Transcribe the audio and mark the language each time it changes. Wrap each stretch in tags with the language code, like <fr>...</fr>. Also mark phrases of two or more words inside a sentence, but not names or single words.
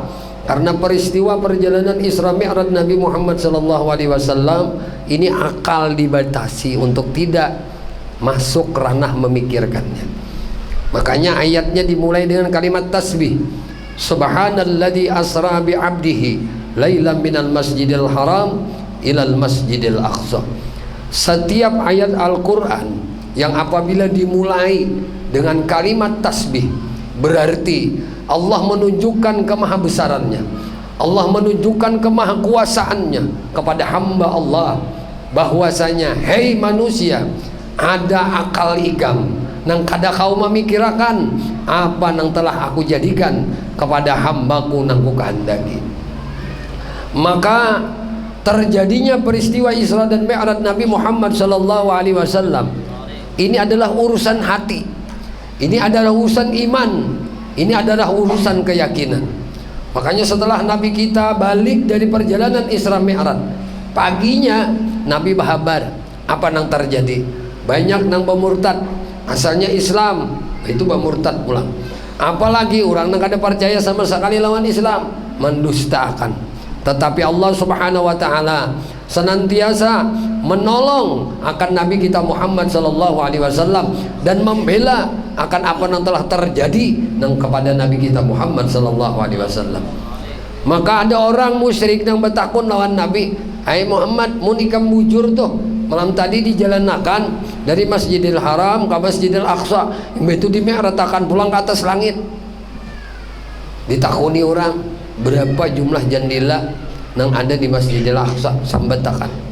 <id>Karena peristiwa perjalanan Isra Mi'raj Nabi Muhammad</id> <ar>صلى الله عليه وسلم</ar> <id>ini akal dibatasi untuk tidak masuk ranah memikirkannya. Makanya ayatnya dimulai dengan kalimat tasbih.</id> <ar>سبحان الذي أسرى بعبده ليلا من المسجد الحرام إلى المسجد الأقصى.</ar> <id>Setiap ayat Al-Qur'an yang apabila dimulai dengan kalimat tasbih, berarti Allah menunjukkan kemahabesarannya, Allah menunjukkan kemahakuasaannya kepada hamba Allah, bahwasanya hei manusia,</id> <bjn>ada akal ikam nang kada kau memikirakan apa nang telah aku jadikan kepada hambaku nang ku kehendaki.</bjn> <id>Maka terjadinya peristiwa Isra dan Mi'raj Nabi Muhammad</id> <ar>صلى الله عليه وسلم</ar> <id>ini adalah urusan hati, ini adalah urusan iman, ini adalah urusan keyakinan. Makanya setelah Nabi kita balik dari perjalanan Isra Mi'raj, paginya Nabi berhabar apa nang terjadi.</id> <bjn>Banyak nang bermurtad, asalnya Islam itu bermurtad pulang. Apalagi orang nang kada percaya sama sekali lawan Islam, mendustakan.</bjn> <id>Tetapi Allah</id> <ar>سبحانه وتعالى</ar> <id>senantiasa menolong akan Nabi kita Muhammad</id> <ar>صلى الله عليه وسلم</ar> <id>dan membela akan apa yang telah terjadi kepada Nabi kita Muhammad</id> <ar>صلى الله عليه وسلم.</ar> <bjn>Maka ada orang musyrik yang bertakun lawan Nabi, "Hai Muhammad, mun ikam bujur tuh malam tadi dijalankan dari Masjidil Haram ke Masjidil Aqsa, itu dimeratakan pulang ke atas langit." Ditakuni orang, berapa jumlah jandila nang ada di Masjidil Aqsa, sambatakan.</bjn>